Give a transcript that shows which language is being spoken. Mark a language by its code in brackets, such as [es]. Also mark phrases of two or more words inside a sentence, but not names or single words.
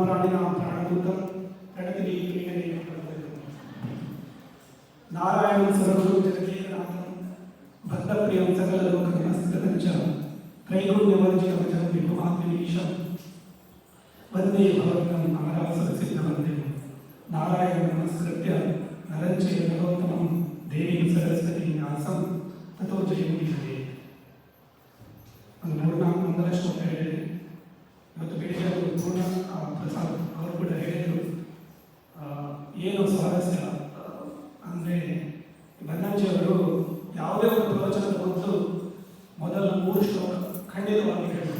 [sa] प्राणिनां प्राणभूतं प्रणतिभिः प्रिये पूर्णबोधम् नारायणं सर्वगुरुं जगदेकनाथं भक्तप्रियं सकललोकनमस्कृतं च त्रैगुण्यवर्जितमजं विभुमाद्यमीशं वन्दे भवन्तं नारासरसिद्धवन्दे नारायण नमस्कृत्य नरं चैव नरोत्तमं देवीं सरस्वतीं व्यासं ततो ಜಯಮುಡಿಯೇ. [kn] ಒಂದು 3-4 ಮಂಗಲ ಶ್ಲೋಕ ಹೇಳಿದೆ. ಇವತ್ತು ಬೆಳಿಗ್ಗೆ ಅವರು ಪೂರ್ಣ ಪ್ರಸಾದ್ ಅವರು ಕೂಡ ಹೇಳಿದರು. ಏನು ಸ್ವಾರಸ್ಯ ಅಂದರೆ ಬನ್ನಂಜಿಯವರು ಯಾವುದೇ ಒಂದು ಪ್ರವಚನದ ಮೊದಲು ಮೊದಲ 3 ಶ್ಲೋಕ ಖಂಡಿತವಾಗಿ ಹೇಳಿದರು.